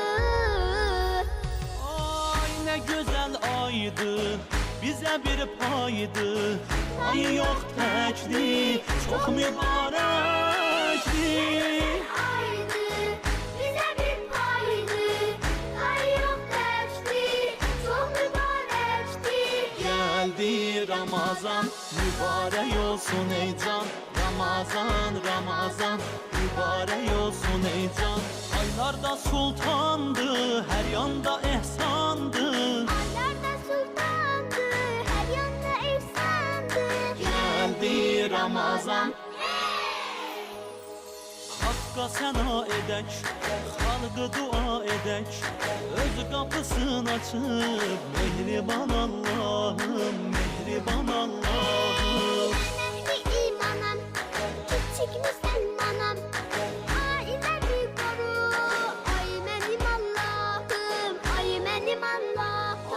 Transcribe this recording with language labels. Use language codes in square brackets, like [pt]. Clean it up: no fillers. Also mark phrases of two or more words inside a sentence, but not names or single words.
[az] Ay nə gözəl aydı, bizə bir paydı. Ayı yox təkdir, çox mübarəkdir. Aydı, bizə bir paydı. Ay yox dərsdir, çox mübarəkdir. [tr] Geldi Ramazan, mübarek olsun ey can. Ramazan, Ramazan, mübarek olsun ey can. Aylarda sultandı, her yanda ehsandı. [az] Aylarda sultandı, hər yanda efsandı. Geldi Ramazan. Hakka sena edək, xalqı dua edək. Öz qapısını açıb, mehriban Allahım, mehriban Allahım. Əhli imanam, küçük müsəlmanam. Ailəmi qoru, ay mənim Allahım, ay mənim Allahım.